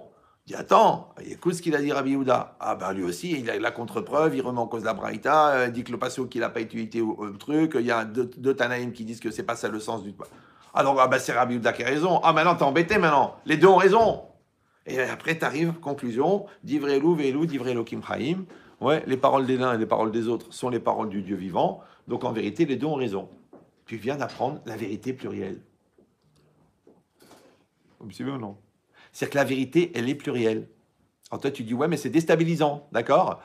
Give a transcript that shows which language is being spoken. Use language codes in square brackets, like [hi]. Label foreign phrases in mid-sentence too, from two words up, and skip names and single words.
[fr] Il dit, attends, écoute ce qu'il a dit Rabbi Houda. Ah ben lui aussi, il a la contre-preuve, il remet en cause la braïta, il dit que le passouk, il n'a pas utilisé au truc. Il y a deux Tanaïm qui disent que c'est pas ça le sens du... Alors, ah ben c'est Rabbi Houda qui a raison. Ah maintenant, t'es embêté maintenant. Les deux ont raison. Et après, tu arrives, conclusion, [he] דברי אלו, ואלו, דברי אלהים חיים. [fr] Ouais, les paroles des uns et les paroles des autres sont les paroles du Dieu vivant. Donc en vérité, les deux ont raison. Tu viens d'apprendre la vérité plurielle. Vous me suivez ou non? C'est-à-dire que la vérité, elle est plurielle. Alors toi, tu dis, ouais, mais c'est déstabilisant, d'accord?